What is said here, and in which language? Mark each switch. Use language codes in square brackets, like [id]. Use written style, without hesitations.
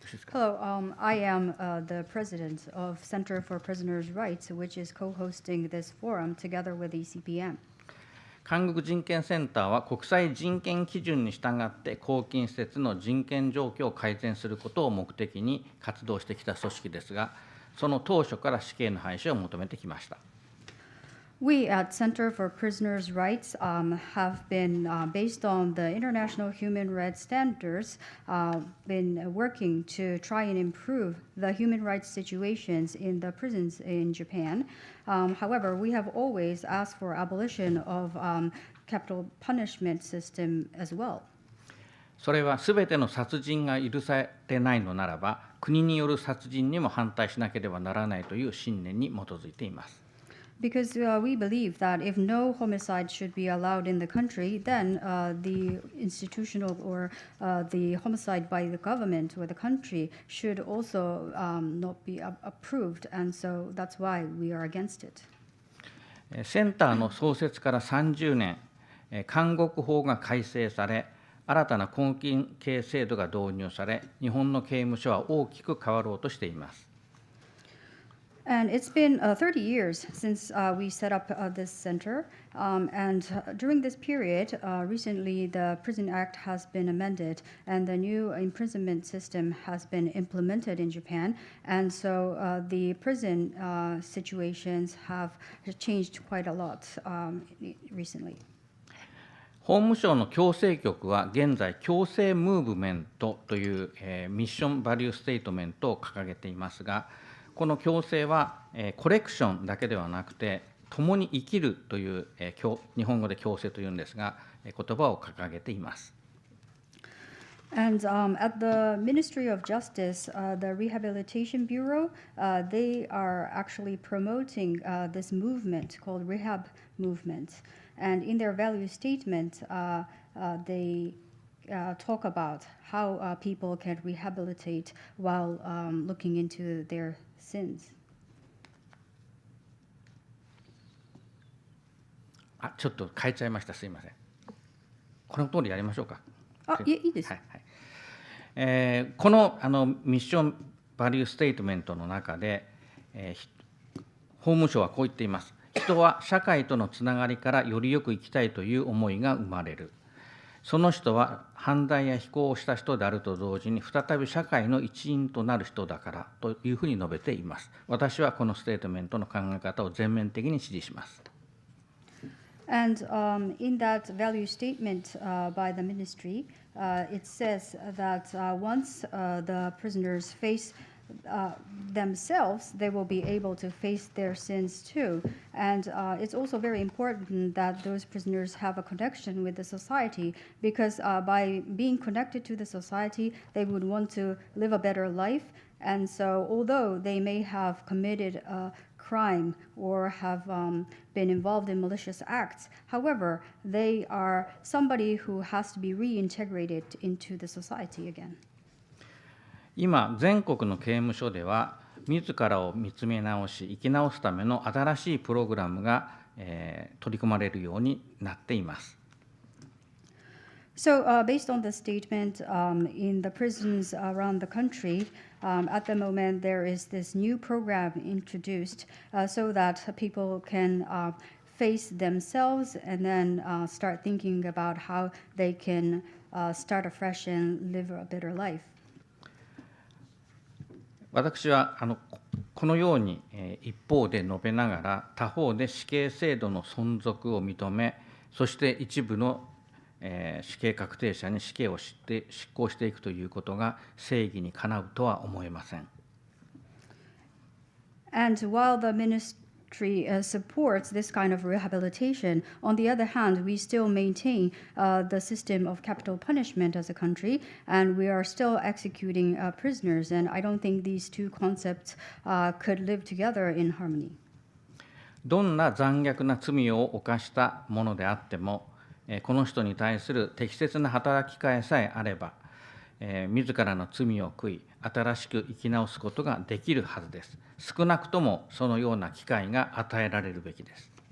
[en] Hello, I am the president of Center for Prisoners' Rights, which is co-hosting this forum together with ECPM. [ja] 韓国人権センターは国際人権基準に従って拘禁施設の人権状況を改善することを目的に活動してきた組織ですが、その当初から死刑の廃止を求めてきました。 [en] We at Center for Prisoners' Rights have been, based on the international human rights standards, been working to try and improve the human rights situations in the prisons in Japan. However, we have always asked for abolition of capital punishment system as well. [ja] それはすべての殺人が許されてないのならば、国による殺人にも反対しなければならないという信念に基づいています。 [en] Because we believe that if no homicide should be allowed in the country, then the institutional or the homicide by the government or the country should also not be approved. And so that's why we are against it. [ja] センターの創設から30年、監獄法が改正され、新たな拘禁刑制度が導入され、日本の刑務所は大きく変わろうとしています。 [en] And it's been 30 years since we set up this center. And during this period, recently the Prison Act has been amended and the new imprisonment system has been implemented in Japan. And so the prison situations have changed quite a lot recently. [ja] 法務省の矯正局は現在、矯正ムーブメントという、ミッションバリューステートメントを掲げていますが、この矯正は、コレクションだけではなくて、共に生きるという、日本語で矯正というんですが、言葉を掲げています。 [en] And at the Ministry of Justice, the Rehabilitation Bureau, they are actually promoting this movement called Rehab Movement. And in their value statement, they talk about how people can rehabilitate while looking into their sins. [ja] ちょっと変えちゃいました。すいません。この通りやりましょうか。いいです。はいはい。このミッションバリューステートメントの中で、法務省はこう言っています。人は社会とのつながりからよりよく生きたいという思いが生まれる。その人は犯罪や非行をした人であると同時に再び社会の一員となる人だからというふうに述べています。私はこのステートメントの考え方を全面的に支持します。 [en] And in that value statement by the ministry, it says that once the prisoners face themselves, they will be able to face their sins too. And it's also very important that those prisoners have a connection with the society, because by being connected to the society, they would want to live a better life And so, although they may have committed a crime or have been involved in malicious acts, however, they are somebody who has to be reintegrated into the society again. [ja] 今、全国の刑務所では、自らを見つめ直し、生き直すための新しいプログラムが、取り組まれるようになっています。 [en] So, based on the statement, in the prisons around the country, at the moment there is this new program introduced so that people can face themselves and then start thinking about how they can start afresh and live a better life. [ja] 私はこのように一方で述べながら、他方で死刑制度の存続を認め、そして一部の死刑確定者に死刑を執行していくということが正義にかなうとは思えません。 [en] And while the ministry supports this kind of rehabilitation, on the other hand, we still maintain the system of capital punishment as a country, and we are still executing prisoners. And I don't think these two concepts could live together in harmony. [ja] どんな残虐な罪を犯したものであっても、この人に対する適切な働きかえさえあれば、自らの罪を悔い、新しく生き直すことができるはずです。少なくともそのような機会が与えられるべきです。